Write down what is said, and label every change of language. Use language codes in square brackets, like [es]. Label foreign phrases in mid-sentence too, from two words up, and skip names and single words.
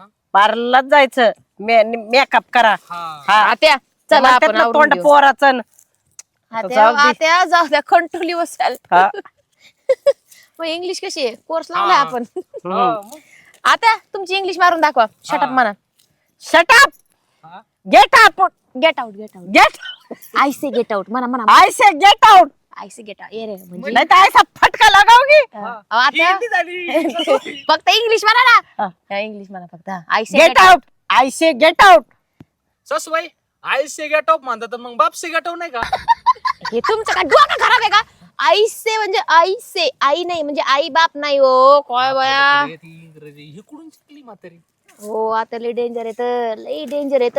[mr] पार्लरलाच जायचं मेकअप करा. हा हा आत्या चला म्हणतात आपण ना आवरून तोंड घेऊ. पोराचं. आत्या जाऊ दे. आत्या जाऊ द्या. कंट्रोली बसाल. हा. मग इंग्लिश कशी आहे? कोर्स लावलाय हा. आपण. हम्म. आता तुमची इंग्लिश मारून दाखवा. शटअप म्हणा. [en] Shut up. [mr] हा? [en] Get up. get out. get out. Get. I say get out [mr] म्हणा म्हणा. [en] I say get out. I say get out. [mr] ये रे म्हणजे नाही तर [hi] ऐसा फटका लगाओगी. [mr] आत्या किती झाली? फक्त इंग्लिश म्हणा हा. ना. इंग्लिश म्हणा फक्त. [en] I say Get out. I say get out. [mr] सासूबाई आई से [en] get off [mr] म्हणतात तर मग बाप से [en] get off [mr] नाही का? हे तुमचं काय डोकं खराब आहे का? आई से म्हणजे आई से. आई नाही म्हणजे आई बाप नाही हो. काय बया. ती इंग्रजी हे कुठून शिकली म्हातारी? हो आता लई डेंजर येत. लई डेंजर येत.